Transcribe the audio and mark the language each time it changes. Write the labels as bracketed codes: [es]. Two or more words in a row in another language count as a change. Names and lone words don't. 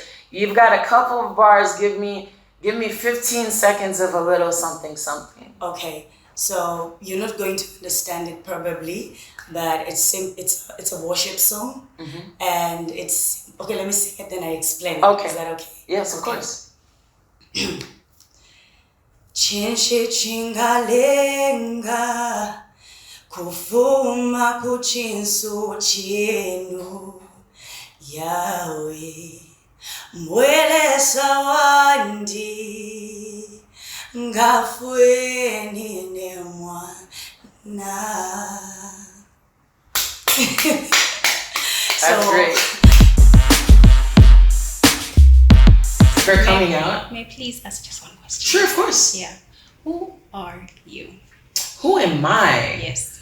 [en] You've got a couple of bars. Give me 15 seconds of a little something, something. okay. So you're not going to understand it probably, but it's a worship song, and it's okay. Let me sing it, then I explain it. Okay. Is that okay? Yes, of Okay. course. [bem] Chinshe chingalenga kuvuma kuchinsu chenu Yahweh mwelesa wandi ngafweni nemwana. [en] That's great. For coming out. May I please ask just one question? Sure, of course. Yeah. Who are you? Who am I? Yes.